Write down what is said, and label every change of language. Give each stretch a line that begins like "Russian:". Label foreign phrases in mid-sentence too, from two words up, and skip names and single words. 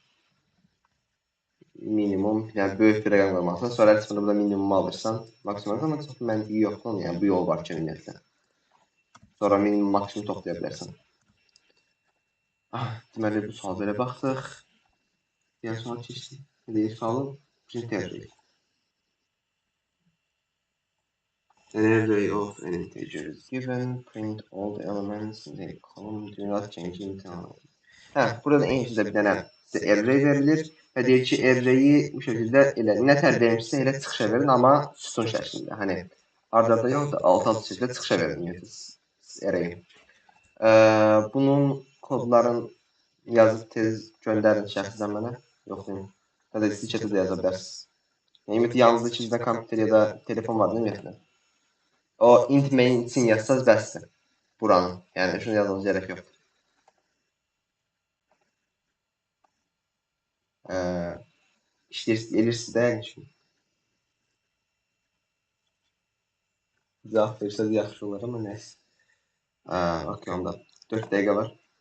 Azerbaijani: Minimum, yəni böyük bir rəqəm qoymalısan. Sonra sonra burada minimumu alırsan, maksimum ama çox məntiqi yoxdur. Yəni bu yol var ki, ümumiyyətlə. Sonra minimum maksimum toplaya bilərsən. Deməli bu sual belə baxdıq. Diğer sual keçdik. Deyir sualın print edək.
English: An array of an integer is given. Print all the elements in the column. Do not change into.
Azerbaijani: Burada en üstündə bir dənə array verilir və deyir ki, array'i bu şəkildə elə nə tərbiyyəmişsə elə çıxışa verin, amma sütun şəklində. Hani arda yox da alt-alt şəkildə çıxışa verin array'i. Bunun kodların yazıb tez göndərin şəxsən mənə. Yoxlayın. Ya da siz chatə də yaza bilərsiniz. Yəni, yanınızda ikinizdə kompüter ya da telefon var
Turkish: değil mi?
Azerbaijani: O int main için yazsanız bəsdir. Buranın. Yəni,
Turkish: şunu yazmanız gerek
Azerbaijani: yoxdur. İşləyirsiniz də yəni üçün. Cavab versəz yaxşı olar ama neyse. Okey, onda 4 dəqiqə var.